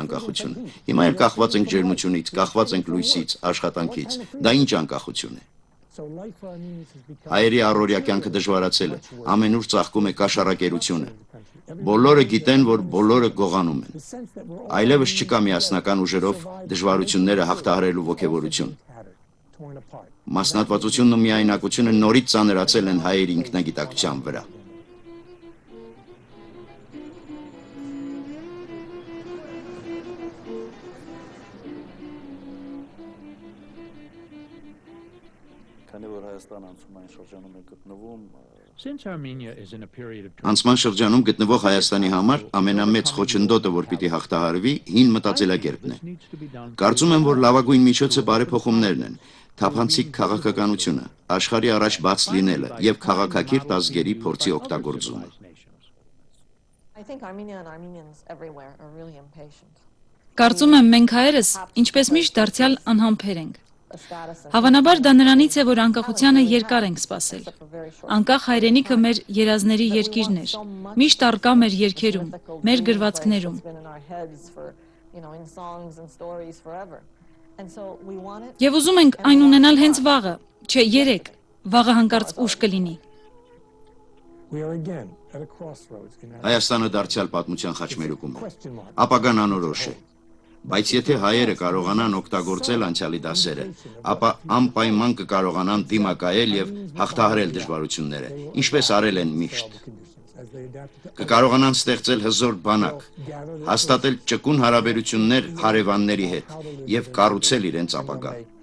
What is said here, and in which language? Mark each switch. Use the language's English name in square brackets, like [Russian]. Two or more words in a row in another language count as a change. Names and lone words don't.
[Armenian] անկախությունը։ Հիմա էլ կախված ենք ջերմությունից, կախված ենք լույսից, աշխատանքից։ Դա ինչ անկախություն է։ Հայերի առօրյա կյանքը դժվարացել է, ամենուր ծաղկում է կաշառակերությունը։ Բոլորը գիտեն, որ բոլորը գողանում են։ Այլևս չկա միասնական ուժերով դժվարությունները հաղթահարելու ոգևորություն։ Մասնատվածությունն ու միայնակությունը նորից ծանրացել են հայերի ինքնագիտակցության վրա։ Քանի որ Հայաստանը անցում այն շրջանում է գտնվում, [English] Since Armenia is in a period of [Armenian] Անցման շրջանում գտնվող Հայաստանի համար ամենամեծ խոչընդոտը, որ պիտի հաղթահարվի, հին մտածելակերպն է։ [English] needs to be done. [Armenian] Կարծում եմ, որ լավագույն միջոցը բարեփոխումներն են, թափանցիկ քաղաքականությունը, աշխարհի առաջ բաց լինելը եւ քաղաքակիրթ ազգերի փորձի օգտագործումը։ [English] I think Armenia and Armenians everywhere are really impatient. [Armenian] Կարծում եմ մենք հայերս, ինչպես միշտ դարձյալ անհամբեր ենք։ [English] The status and [Armenian] Հավանաբար դա նրանից է, որ անկախությանը երկար ենք սպասել։ [English] for very short [Armenian] Անկախ հայրենիքը մեր երազների երկիրն էր։ Միշտ արկա մեր երգերում, մեր գրվածքներում։ [English] it's been in our heads for, in songs and stories forever. And so we want it. [Armenian] Եվ ուզում ենք այն ունենալ հենց վաղը, չէ, երեք, վաղը հանկարծ ուշ կլինի։ Հայաստանը դարձյալ պատմության խաչմերուկում է։ Ապագան անորոշ է։ Բայց եթե հայերը կարողանան օգտագործել անցյալի դասերը, ապա անպայման կկարողանան դիմակայել եւ հաղթահարել դժվարությունները, ինչպես արել են միշտ։ Կկարողանան ստեղծել հզոր բանակ, հաստատել ճկուն հարաբերություններ հարևանների հետ եւ կառուցել իրենց ապագան։